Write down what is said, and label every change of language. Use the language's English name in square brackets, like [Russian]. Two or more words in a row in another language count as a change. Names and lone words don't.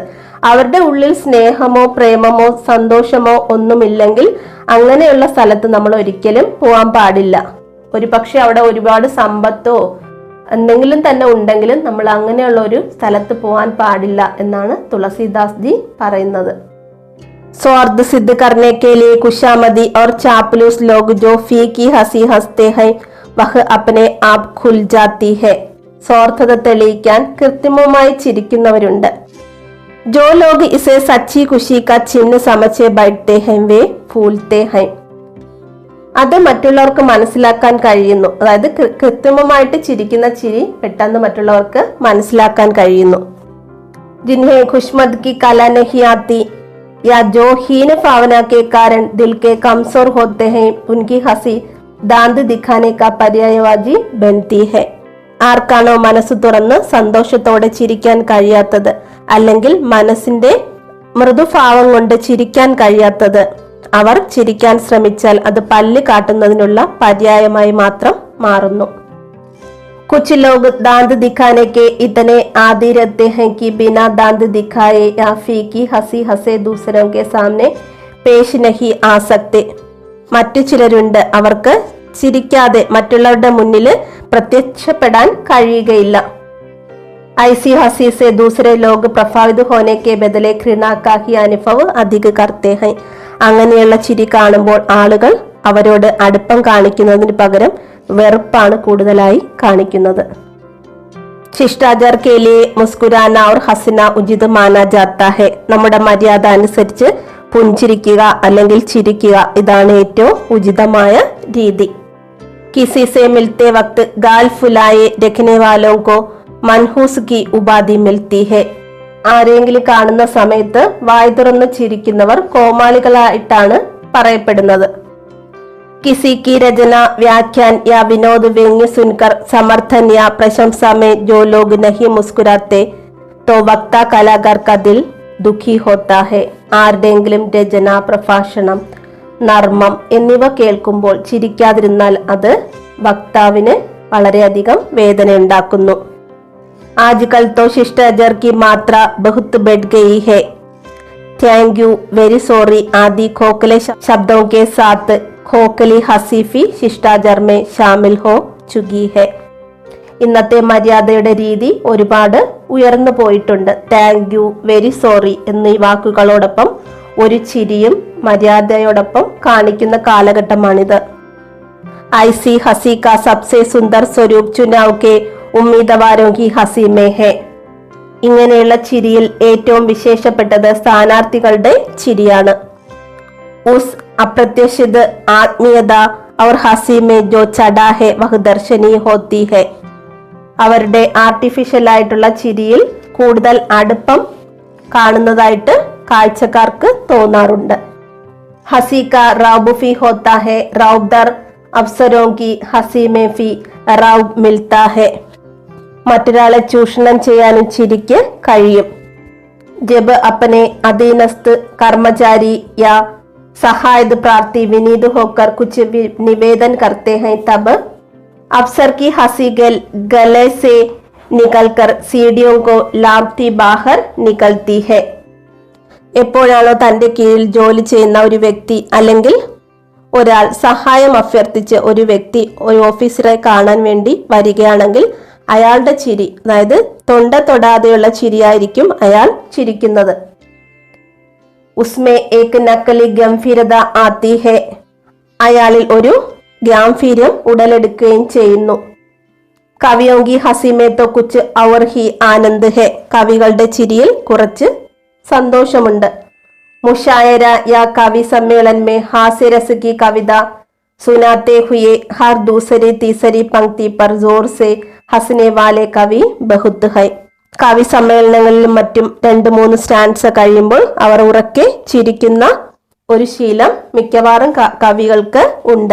[Malayalam] അവരുടെ ഉള്ളിൽ സ്നേഹമോ പ്രേമമോ സന്തോഷമോ ഒന്നുമില്ലെങ്കിൽ അങ്ങനെയുള്ള സ്ഥലത്ത് നമ്മൾ ഒരിക്കലും പോവാൻ പാടില്ല. ഒരു പക്ഷെ അവിടെ ഒരുപാട് സമ്പത്തോ എന്തെങ്കിലും തന്നെ ഉണ്ടെങ്കിലും നമ്മൾ അങ്ങനെയുള്ള ഒരു സ്ഥലത്ത് പോവാൻ പാടില്ല എന്നാണ് തുളസിദാസ് ജി പറയുന്നത്. [Hindi] स्वार्थ सिद्ध करने के लिए खुशामदी और चापलूस लोग जो फीकी हंसी हंसते हैं वह अपने आप खुल जाती है. [Malayalam] സ്വാർത്ഥത തെളിയിക്കാൻ കൃത്രിമമായി ചിരിക്കുന്നവരുണ്ട്. [Hindi] जो लोग इसे सच्ची खुशी का चिन्ह समझे बैठते हैं वे फूलते हैं. [Malayalam] അത് മറ്റുള്ളവർക്ക് മനസ്സിലാക്കാൻ കഴിയുന്നു. അതായത് കൃത്രിമമായിട്ട് ചിരിക്കുന്ന ചിരി പെട്ടെന്ന് മറ്റുള്ളവർക്ക് മനസ്സിലാക്കാൻ കഴിയുന്നു. [Hindi] जिन्हें खुशमद की कला नहीं आती या जो हीन भावना के कारण दिल के कमजोर होते हैं उनकी हंसी दांत दिखाने का पर्यायवाची बनती है. [Malayalam] ആർക്കാണോ മനസ്സ് തുറന്ന് സന്തോഷത്തോടെ ചിരിക്കാൻ കഴിയാത്തത്, അല്ലെങ്കിൽ മനസ്സിന്റെ മൃദുഭാവം കൊണ്ട് ചിരിക്കാൻ കഴിയാത്തത്, അവർ ചിരിക്കാൻ ശ്രമിച്ചാൽ അത് പല്ല് കാട്ടുന്നതിനുള്ള പര്യായമായി മാത്രം മാറുന്നു. [Hindi] कुछ लोग दांत दिखाने के इतने आदी रहते हैं कि बिना दांत दिखाए या फीकी हंसी हंसे दूसरों के सामने पेश नहीं आ सकते. [Malayalam] മറ്റു ചിലരുണ്ട്, അവർക്ക് ചിരിക്കാതെ മറ്റുള്ളവരുടെ മുന്നിൽ പ്രത്യക്ഷപ്പെടാൻ കഴിയുകയില്ല. [Hindi] ऐसी हंसी से दूसरे लोग प्रभावित होने के बदले घृणा का ही अनुभव अधिक करते हैं. [Malayalam] അങ്ങനെയുള്ള ചിരി കാണുമ്പോൾ ആളുകൾ അവരോട് അടുപ്പം കാണിക്കുന്നതിന് പകരം വെറുപ്പാണ് കൂടുതലായി കാണിക്കുന്നത്. [Hindi] शिष्टाचार के लिए मुस्कुराना और हंसना उचित माना जाता है. [Malayalam] നമ്മുടെ മര്യാദ അനുസരിച്ച് പുഞ്ചിരിക്കുക അല്ലെങ്കിൽ ചിരിക്കുക, ഇതാണ് ഏറ്റവും ഉചിതമായ രീതി. [Hindi] किसी से मिलते वक्त गाल फुलाए रखने वालों को मनहूस की उपाधि मिलती है. [Malayalam] ആരെങ്കിലും കാണുന്ന സമയത്ത് വായ് തുറന്ന് ചിരിക്കുന്നവർ കോമാളികളായിട്ടാണ് പറയപ്പെടുന്നത്. [Hindi] किसी की रचना, व्याख्यान या विनोद व्यंग्य सुनकर समर्थन या प्रशंसा में जो लोग नहीं मुस्कुराते तो वक्ता कलाकार का दिल दुखी होता है. [Malayalam] ആരുടെയെങ്കിലും രചന, പ്രഭാഷണം, നർമ്മം എന്നിവ കേൾക്കുമ്പോൾ ചിരിക്കാതിരുന്നാൽ അത് വക്താവിന് വളരെയധികം വേദനയുണ്ടാക്കുന്നു. [Hindi] आजकल तो शिष्टाचार की मात्रा बहुत बढ़ गई है. [English] thank you, very sorry [Hindi] आदि खोखले शब्दों के साथ खोखली हंसी भी शिष्टाचार में शामिल हो चुकी है. [Malayalam] ഇന്നത്തെ മര്യാദയുടെ രീതി ഒരുപാട് ഉയർന്നു പോയിട്ടുണ്ട്. [English] thank you, very sorry [Malayalam] എന്നീ വാക്കുകളോടൊപ്പം ഒരു ചിരിയും മര്യാദയോടൊപ്പം കാണിക്കുന്ന കാലഘട്ടമാണിത്. [Hindi] ऐसी हंसी का सबसे सुंदर स्वरूप चुनाव के उम्मीदवारों की हंसी में है. [Malayalam] ഇങ്ങനെയുള്ള ചിരിയിൽ ഏറ്റവും വിശേഷപ്പെട്ടത് സ്ഥാനാർത്ഥികളുടെ ചിരിയാണ്. [Hindi] उस अप्रत्याशित आत्मीयता और हंसी में जो चढ़ा है वह दर्शनीय होती है. [Malayalam] അവരുടെ ആർട്ടിഫിഷ്യൽ ആയിട്ടുള്ള ചിരിയിൽ കൂടുതൽ അടുപ്പം കാണുന്നതായിട്ട് കാഴ്ചക്കാർക്ക് തോന്നാറുണ്ട്. [Hindi] हंसी का रौब भी होता है, रौबदार अफसरों की हंसी में भी रौब मिलता है. [Malayalam] മറ്റൊരാളെ ചൂഷണം ചെയ്യാനും ചിരിക്ക് കഴിയും. [Hindi] जब अपने अधीनस्थ कर्मचारी या सहायक प्रार्थी विनीत होकर कुछ निवेदन करते हैं तब अफसर की हंसी गले से निकलकर सीढ़ियों को लांघती बाहर निकलती है. [Malayalam] എപ്പോഴാണോ തന്റെ കീഴിൽ ജോലി ചെയ്യുന്ന ഒരു വ്യക്തി അല്ലെങ്കിൽ ഒരാൾ സഹായം അഭ്യർത്ഥിച്ച് ഒരു വ്യക്തി ഒരു ഓഫീസറെ കാണാൻ വേണ്ടി വരികയാണെങ്കിൽ അയാളുടെ ചിരി, അതായത് തൊണ്ട തൊടാതെയുള്ള ചിരിയായിരിക്കും അയാൾ ചിരിക്കുന്നത്. [Hindi] उसमें एक नकली गंभीरता आती है, [Malayalam] അയാളിൽ ഒരു ഗാംഭീര്യം ഉടലെടുക്കുകയും ചെയ്യുന്നു. [Hindi] കവിയോं की हंसी में तो कुछ और ही आनंद है, [Malayalam] കവികളുടെ ചിരിയിൽ കുറച്ച് സന്തോഷമുണ്ട്. [Hindi] मुशायरा या कवि सम्मेलन में हास्य रस की कविता सुनाते हुए हर दूसरी तीसरी पंक्ति पर जोर से हंसने वाले कवि बहुत है. [Malayalam] കവി സമ്മേളനങ്ങളിലും മറ്റും 2-3 സ്റ്റാൻസ കഴിയുമ്പോൾ അവർ ഉറക്കെ ചിരിക്കുന്ന ഒരു ശീലം മിക്കവാറും കവികൾക്ക് ഉണ്ട്.